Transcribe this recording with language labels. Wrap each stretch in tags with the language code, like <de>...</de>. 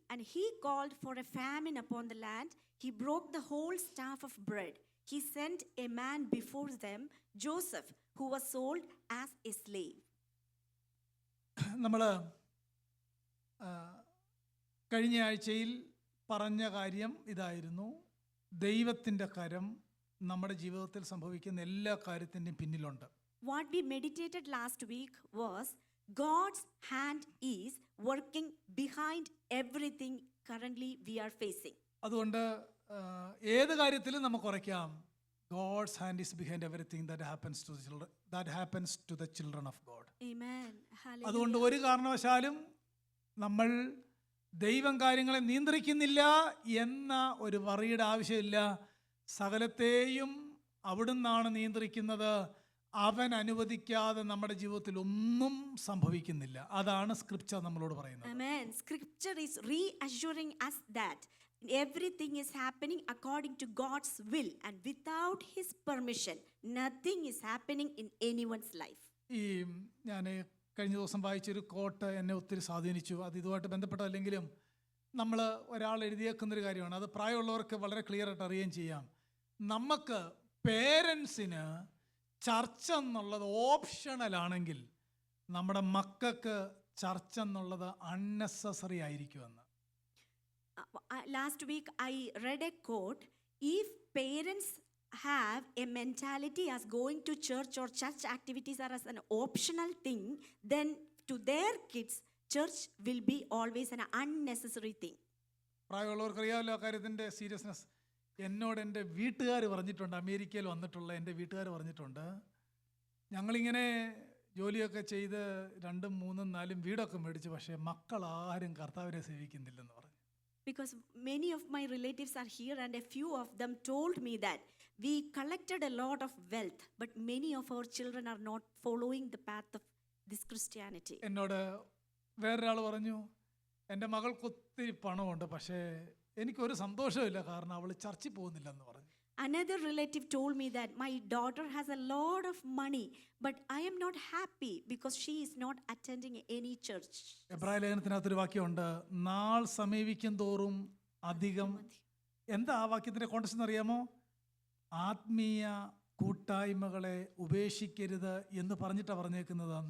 <en>And he called for a famine upon the land. He broke the whole staff of bread. He sent a man before them, Joseph, who was sold as a slave.</en> <ml>നമ്മൾ കഴിഞ്ഞ ആഴ്ചയിൽ പറഞ്ഞ കാര്യം ഇതായിരുന്നു. ദൈവത്തിൻ്റെ കരം നമ്മുടെ ജീവിതത്തിൽ സംഭവിക്കുന്ന എല്ലാ കാര്യത്തിൻ്റെയും പിന്നിലുണ്ട്.</ml> <en>What we meditated last week was God's hand is working behind everything currently we are facing.</en> <ml>അതുകൊണ്ട് ഏത് കാര്യത്തിലും നമുക്ക് ഉറയ്ക്കാം,</ml> <en>God's hand is behind everything that happens to the children of God. Amen. Hallelujah.</en> <ml>അതുകൊണ്ട് ഒരു കാരണവശാലും നമ്മൾ ദൈവം കാര്യങ്ങളെ നിയന്ത്രിക്കുന്നില്ല എന്ന ഒരു വറിയുടെ ആവശ്യമില്ല. സകലത്തെയും അവിടുന്നാണ് നിയന്ത്രിക്കുന്നത്. അവൻ അനുവദിക്കാതെ നമ്മുടെ ജീവിതത്തിൽ ഒന്നും സംഭവിക്കുന്നില്ല. അതാണ് സ്ക്രിപ്ചർ നമ്മളോട് പറയുന്നത്.</ml> <en>Amen. Scripture is reassuring us that everything is happening according to God's will, and without his permission nothing is happening in anyone's life.</en> <ml>ഞാൻ കഴിഞ്ഞ ദിവസം വായിച്ചൊരു കോട്ട് എന്നെ ഒത്തിരി സ്വാധീനിച്ചു. അത് ഇതുമായിട്ട് ബന്ധപ്പെട്ടല്ലെങ്കിലും നമ്മൾ ഒരാൾ എഴുതിയേക്കുന്നൊരു കാര്യമാണ്. അത് പ്രായമുള്ളവർക്ക് വളരെ ക്ലിയർ ആയിട്ട് അറിയുകയും ചെയ്യാം. നമുക്ക് പേരൻസിന് ചർച്ച എന്നുള്ളത് ഓപ്ഷണൽ ആണെങ്കിൽ നമ്മുടെ മക്കൾക്ക് ചർച്ച എന്നുള്ളത് അൺനെസസറി ആയിരിക്കുമെന്ന്.</ml> <en>Last week I read a quote. If parents have a mentality as going to church or church activities are as an optional thing, then to their kids church will be always an unnecessary thing.</en> <ml>പ്രായമുള്ളവർക്ക് അറിയാമല്ലോ ആ കാര്യത്തിൻ്റെ seriousness. എന്നോട് എൻ്റെ വീട്ടുകാർ പറഞ്ഞിട്ടുണ്ട്, അമേരിക്കയിൽ വന്നിട്ടുള്ള എൻ്റെ വീട്ടുകാർ പറഞ്ഞിട്ടുണ്ട്, ഞങ്ങളിങ്ങനെ ജോലിയൊക്കെ ചെയ്ത് 2, 3, 4 വീടൊക്കെ മേടിച്ചു, പക്ഷേ മക്കളാരും കർത്താവിനെ സേവിക്കുന്നില്ലെന്ന് പറഞ്ഞു.</ml> <en>Because many of my relatives are here and a few of them told me that we collected a lot of wealth, but many of our children are not following the path of this Christianity.</en> <ml>എന്നോട് വേറൊരാൾ പറഞ്ഞു, എൻ്റെ മകൾക്ക് ഒത്തിരി പണമുണ്ട്, പക്ഷേ എനിക്കൊരു സന്തോഷമില്ല, കാരണം അവൾ ചർച്ചിൽ പോകുന്നില്ലെന്ന് പറഞ്ഞു.</ml> <en>Another relative told me that my daughter has a lot of money, but I am not happy because she is not attending any church.</en> <ml>എബ്രായ ലേഖനത്തിനകത്തൊരു വാക്യമുണ്ട്, നാൾ സമീപിക്കും തോറും അധികം. എന്താ ആ വാക്യത്തിൻ്റെ കോൺടെക്സ്റ്റ് എന്നറിയാമോ? ആത്മീയ കൂട്ടായ്മകളെ ഉപേക്ഷിക്കരുത് എന്ന് പറഞ്ഞിട്ടാണ് പറഞ്ഞേക്കുന്നത്.</ml>